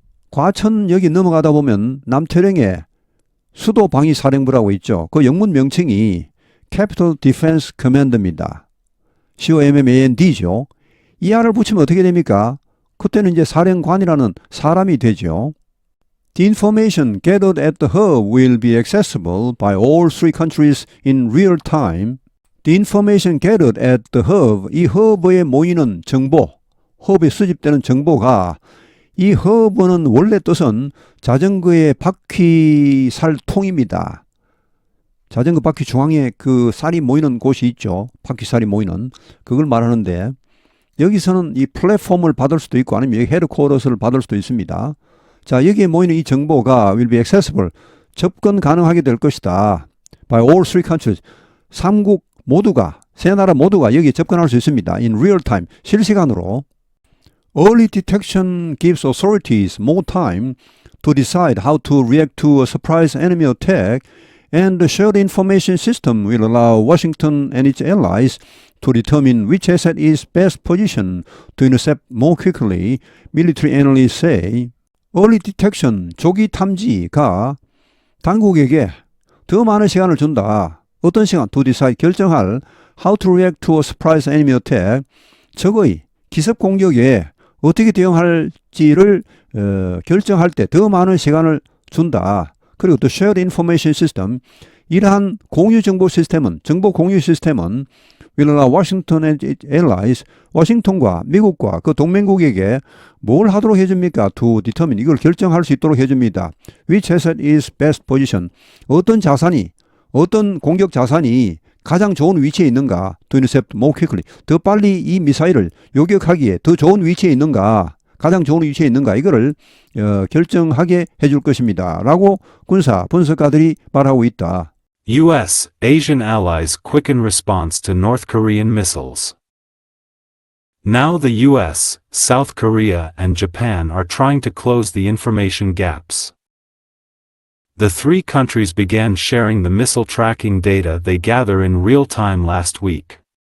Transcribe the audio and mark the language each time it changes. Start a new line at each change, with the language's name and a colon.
Korean: 과천 여기 넘어가다 보면 남태령에 수도방위사령부라고 있죠. 그 영문 명칭이 Capital Defense Command입니다. COMMAND죠. 이 R을 붙이면 어떻게 됩니까? 그때는 이제 사령관이라는 사람이 되죠.
English: The information gathered at the hub will be accessible by all three countries in real time. The information gathered at the hub,
Korean: 이 허브에 모이는 정보, 허브에 수집되는 정보가 이 허브는 원래 뜻은 자전거의 바퀴 살통입니다. 자전거 바퀴 중앙에 그 살이 모이는 곳이 있죠. 바퀴살이 모이는. 그걸 말하는데 여기서는 이 플랫폼을 받을 수도 있고 아니면 여기 헤드쿼터스를 받을 수도 있습니다. 자, 여기에 모이는 이 정보가
English: will be accessible,
Korean: 접근 가능하게 될 것이다.
English: By all three countries,
Korean: 3국 모두가, 세 나라 모두가 여기에 접근할 수 있습니다.
English: In real time,
Korean: 실시간으로.
English: Early detection gives authorities more time to decide how to react to a surprise enemy attack, and the shared information system will allow Washington and its allies to determine which asset is best positioned to intercept more quickly, military analysts say. Early detection,
Korean: 조기 탐지가 당국에게 더 많은 시간을 준다. 어떤 시간?
English: To decide,
Korean: 결정할
English: how to react to a surprise enemy attack,
Korean: 적의 기습 공격에 어떻게 대응할지를 결정할 때 더 많은 시간을 준다. 그리고 또
English: shared information system,
Korean: 이러한 공유 정보 시스템은, 정보 공유 시스템은
English: will allow Washington and its allies,
Korean: 워싱턴과 미국과 그 동맹국에게 뭘 하도록 해줍니까?
English: To determine,
Korean: 이걸 결정할 수 있도록 해줍니다.
English: Which asset is best position,
Korean: 어떤 자산이, 어떤 공격 자산이 가장 좋은 위치에 있는가?
English: To intercept more quickly,
Korean: 더 빨리 이 미사일을 요격하기에 더 좋은 위치에 있는가? 가장 좋은 위치에 있는가? 이거를 결정하게 해줄 것입니다. 라고 군사 분석가들이 말하고 있다.
English: U.S. Asian allies quicken response to North Korean missiles. Now the U.S., South Korea, and Japan are trying to close the information gaps. The three countries began sharing the missile tracking data they gather in real time last week.